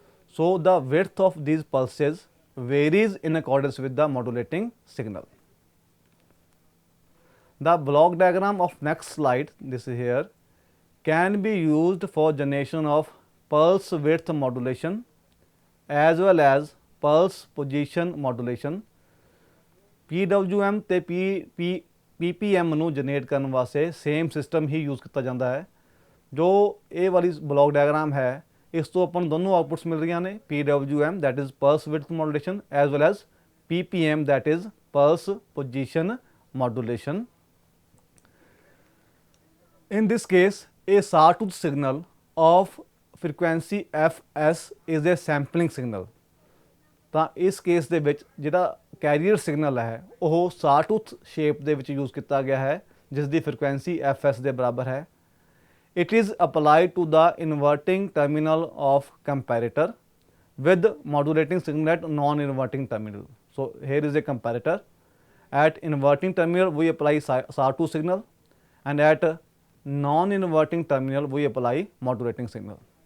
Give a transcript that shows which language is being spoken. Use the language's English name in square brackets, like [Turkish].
[English] So, the width of these pulses varies in accordance with the modulating signal. The block diagram of next slide, this is here, can be used for generation of pulse width modulation as well as pulse position modulation. [Punjabi] PWM ਤੇ PPM ਨੂੰ generate ਕਰਨ ਵਾਸਤੇ same system ਹੀ use ਕੀਤਾ ਜਾਂਦਾ ਹੈ। ਜੋ ਇਹ ਵਾਲੀ ਬਲੌਕ ਡਾਇਗਰਾਮ ਹੈ, ਇਸ ਤੋਂ ਆਪਾਂ ਨੂੰ ਦੋਨੋਂ ਆਊਟਪੁੱਟਸ ਮਿਲ ਰਹੀਆਂ ਨੇ, [English] PWM that is pulse width modulation as well as PPM that is pulse position modulation. In this case, a sawtooth signal of frequency fs is a sampling signal. [Punjabi] ਤਾਂ ਇਸ ਕੇਸ ਦੇ ਵਿੱਚ ਜਿਹੜਾ ਕੈਰੀਅਰ ਸਿਗਨਲ ਹੈ ਉਹ ਸਾਟੂਥ shape ਦੇ ਵਿੱਚ use ਕੀਤਾ ਗਿਆ ਹੈ, ਜਿਸ ਦੀ ਫ੍ਰੀਕੁਐਂਸੀ fs ਦੇ ਬਰਾਬਰ ਹੈ। [English] It is applied to the inverting terminal of comparator with modulating signal at non-inverting terminal. So, here is a comparator. At inverting terminal we apply sawtooth signal and at non-inverting terminal we apply modulating signal.